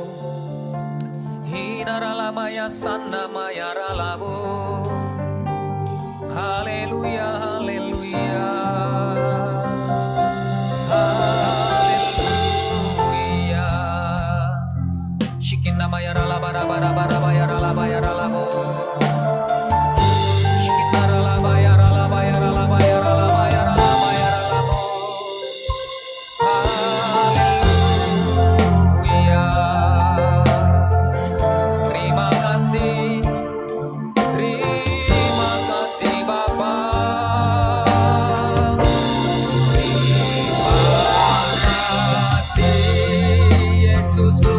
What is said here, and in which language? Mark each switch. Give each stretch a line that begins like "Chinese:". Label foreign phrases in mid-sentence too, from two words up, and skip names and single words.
Indonesian: Hinaralamaya sandamayaralamu. Haleluya, haleluya. Shinna mayara la bara bara bara bayara la bayara la bo. Shinna la bayara la bayara la bayara la bayara la bayara la bo. Haleluya. Terima kasih Bapa. Terima kasih Yesusku.